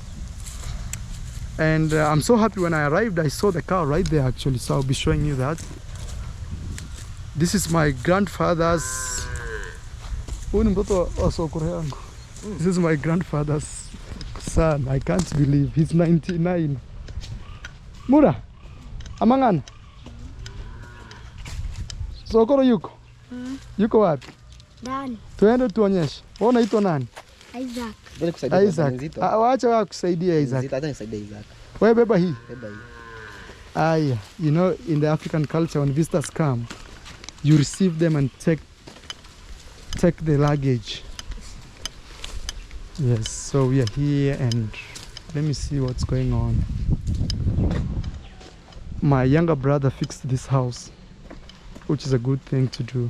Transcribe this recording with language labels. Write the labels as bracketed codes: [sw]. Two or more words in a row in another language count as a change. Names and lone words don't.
[en] And I'm so happy when I arrived, I saw the cow right there actually, so I'll be showing you that. This is my grandfather's. This is my grandfather's son. I can't believe he's 99. Mura, amangan. [sw] Sokoro yuko? Yuko wapi? Ndani. Tuende tuonyeshe. Wewe unaitwa nani? Isaac. Isaac. Waacha wakusaidia Isaac. Wewe beba hii. Aya, [en] you know, in the African culture when visitors come, you receive them and take the luggage. Yes, so we are here and let me see what's going on. My younger brother fixed this house, which is a good thing to do.